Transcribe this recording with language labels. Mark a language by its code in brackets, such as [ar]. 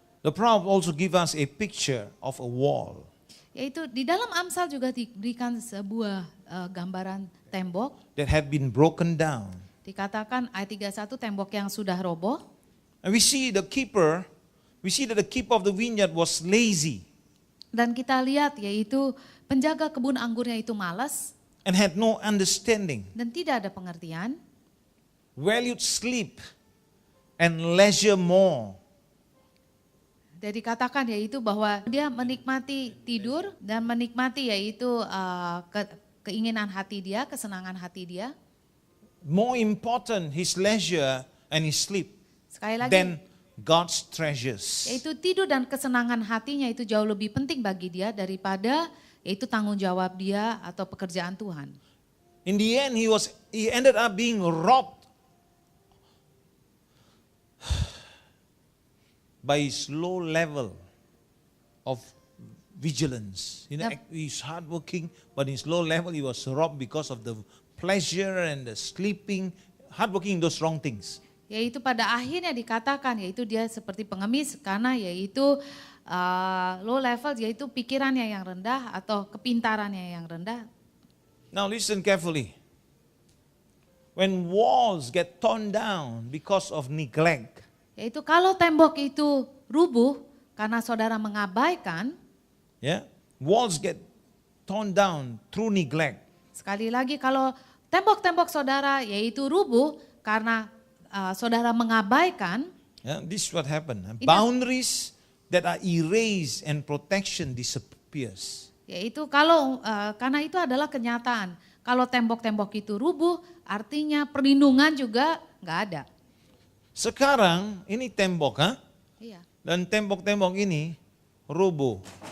[en] The proverb also give us a picture of a wall. [id] Yaitu di dalam Amsal juga diberikan sebuah gambaran tembok. [en] That had been broken down. [id] Dikatakan ayat 31 tembok yang sudah roboh. [en] And we see that the keeper of the vineyard was lazy. [id] Dan kita lihat yaitu penjaga kebun anggurnya itu malas. [en] And had no understanding. [id] Dan tidak ada pengertian. [en] Valued sleep and leisure more. [id] Jadi katakan yaitu bahwa dia menikmati tidur dan menikmati yaitu keinginan hati dia, kesenangan hati dia. [en] More important his leisure and his sleep [id] Sekali lagi, [en] than God's treasures. [id] yaitu tidur dan kesenangan hatinya itu jauh lebih penting bagi dia daripada yaitu tanggung jawab dia atau pekerjaan Tuhan. [en] In the end, he ended up being robbed by his low level of vigilance. You know, Yep. he's hardworking, but his low level he was robbed because of the pleasure and the sleeping, hardworking in those wrong things. [id] Yaitu pada akhirnya dikatakan yaitu dia seperti pengemis karena yaitu low level yaitu pikirannya yang rendah atau kepintarannya yang rendah. [en] Now listen carefully. When walls get torn down because of neglect, [id] Yaitu kalau tembok itu rubuh karena saudara mengabaikan, [en] walls get torn down through neglect. [id] sekali lagi kalau tembok-tembok saudara yaitu rubuh karena saudara mengabaikan, [en] This is what happened. Boundaries that are erased and protection disappears. [id] yaitu kalau karena itu adalah kenyataan. Kalau tembok-tembok itu rubuh, artinya perlindungan juga nggak ada. Sekarang ini tembok, Iya. dan tembok-tembok ini rubuh.